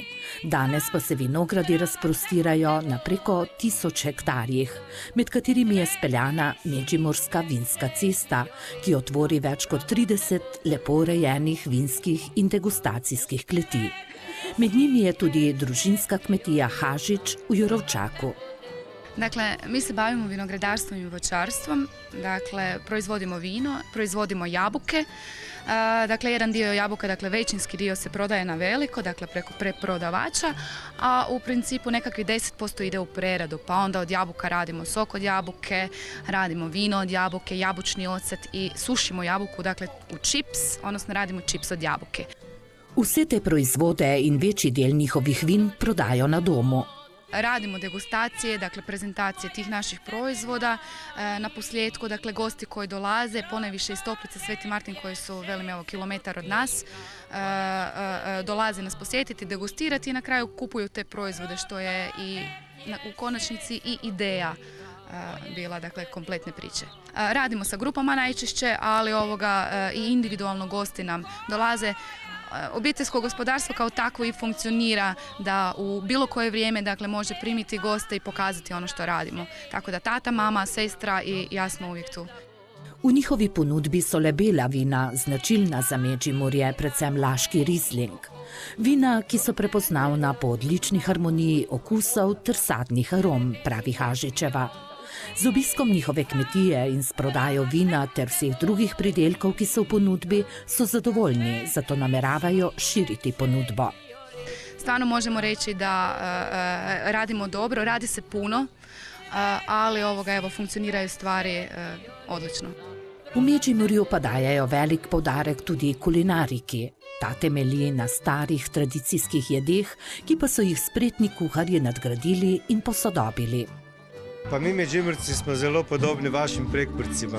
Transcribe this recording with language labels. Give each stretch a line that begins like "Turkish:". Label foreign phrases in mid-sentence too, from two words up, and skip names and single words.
Slovenian: Danes pa se vinogradi razprostirajo na preko 1000 hektarjih, med katerimi je speljana Međimurska vinska cesta, ki jo tvori več kot 30 lepo urejenih vinskih in degustacijskih kleti. Med njimi je tudi družinska kmetija Hažić v Jurovčaku.
Croatian: Dakle, mi se bavimo vinogradarstvom i voćarstvom, dakle, proizvodimo vino, proizvodimo jabuke. Dakle, jedan dio jabuka, dakle, većinski dio se prodaje na veliko, dakle, preko preprodavača, a u principu nekakvi 10% ide u preradu, pa onda od jabuka radimo sok od jabuke, radimo vino od jabuke, jabučni ocet i sušimo jabuku, dakle, u čips, odnosno radimo čips od jabuke.
Slovenian: Vse te proizvode in večji del njihovih vin prodajo na domu.
Croatian: Radimo degustacije, dakle prezentacije tih naših proizvoda. Na posljedku, dakle gosti koji dolaze, ponajviše iz Toplice Sveti Martin koji su, velim evo, kilometar od nas, dolaze nas posjetiti, degustirati i na kraju kupuju te proizvode, što je i u konačnici i ideja bila, dakle, kompletne priče. Radimo sa grupama najčešće, ali i individualno gosti nam dolaze. Obiteljsko gospodarstvo kao takvo i funkcionira da u bilo koje vrijeme, dakle, može primiti goste i pokazati ono što radimo. Tako da tata, mama, sestra i ja smo uvijek tu.
Slovenian: V njihovi ponudbi so le bela vina, značilna za Međimurje, predvsem laški Riesling. Vina, ki so prepoznavna po odlični harmoniji okusov ter sadnih arom, pravi Hažičeva. Z obiskom njihove kmetije in s prodajo vina ter vseh drugih pridelkov, ki so v ponudbi, so zadovoljni, zato nameravajo širiti ponudbo.
Croatian: Stvarno možemo reći da radimo dobro, radi se puno, ali funkcioniraju stvari odlično.
Slovenian: V Međimurju pa dajajo velik poudarek tudi kulinariki. Ta temelji na starih tradicijskih jedeh, ki pa so jih spretni kuharji nadgradili in posodobili. Pa mi Međimurci smo zelo podobni vašim Prekmurcima.